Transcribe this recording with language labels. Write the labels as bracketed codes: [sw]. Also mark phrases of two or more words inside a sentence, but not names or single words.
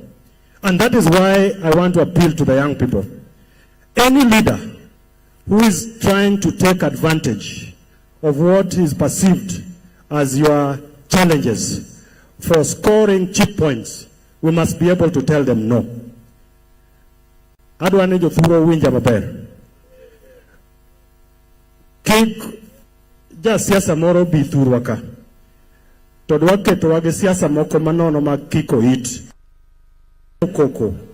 [en] And that is why I want to appeal to the young people. Any leader who is trying to take advantage of what is perceived as your challenges for scoring cheap points, we must be able to tell them no. [luo] Adwane jo thuro winja maber. Kik ja siasa moro bi thurwa ka. To dwaketo wage siasa moko manono mag kiko it. Koko.